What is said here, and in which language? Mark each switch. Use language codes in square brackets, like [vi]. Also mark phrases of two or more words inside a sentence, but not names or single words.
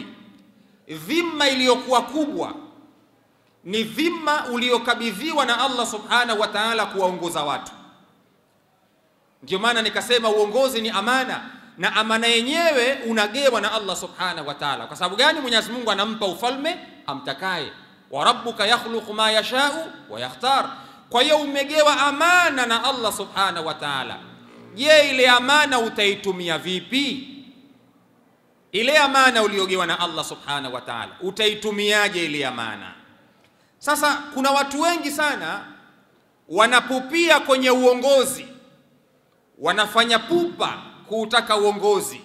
[sw] Dhima iliyokuwa kubwa ni dhima uliyokabidhiwa na [ar] الله سبحانه وتعالى [sw] kuwaongoza watu. Ndio maana nikasema uongozi ni amana, na amana yenyewe unagewa na [ar] الله سبحانه وتعالى. [sw] Kwa sababu gani? Mwenyezi Mungu anampa ufalme amtakaye. [ar] وربك يخلق ما يشاء ويختار. [sw] Kwa hiyo umegewa amana na [ar] الله سبحانه وتعالى. [sw] Je, ile amana utaitumia vipi? Ile amana uliogewa na [ar] الله سبحانه وتعالى [sw] utaitumiaje ile amana? Sasa kuna watu wengi sana wanapupia kwenye uongozi, wanafanya pupa kuutaka uongozi.